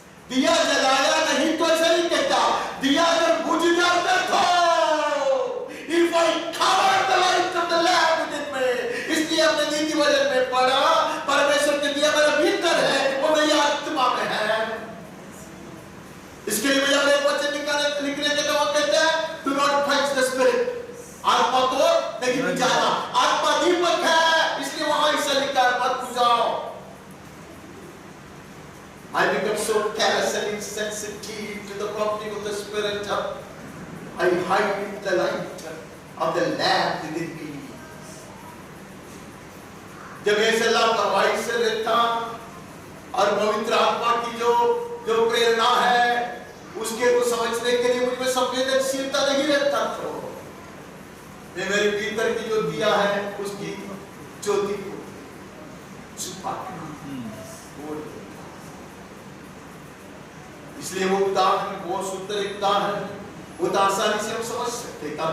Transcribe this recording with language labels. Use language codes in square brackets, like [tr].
[hi] दिया जलाया नहीं तो ऐसा नहीं कहता, दिया अगर बुझ जाता तो [en] if I cover the light of the lamp within me, [hi] इसलिए हमने नीति वचन में पढ़ा, परमेश्वर के दिया मेरे भीतर है, वो मेरी आत्मा में है। इसके लिए भैया एक वचन लिखने के तो वो कहता है [en] do not quench the spirit, [hi] आत्मा को नहीं बुझाना। आत्मा दीपक है, इसलिए वहां ऐसा लिखा है मत बुझाओ। [en] I become so callous and insensitive to the prompting of the Spirit. I hide the light of the lamp within me. [hi] जब ऐसे लापरवाही से रहता और पवित्र आत्मा की जो प्रेरणा है उसके को समझने के लिए मुझ में संवेदनशीलता नहीं रहता, तो मैं मेरे भीतर की जो दिया है उसकी ज्योति को छुपा, इसलिए वो उदाहरण बहुत सुंदर एक उदाहरण, वो तो आसानी से हम समझ सकते हैं।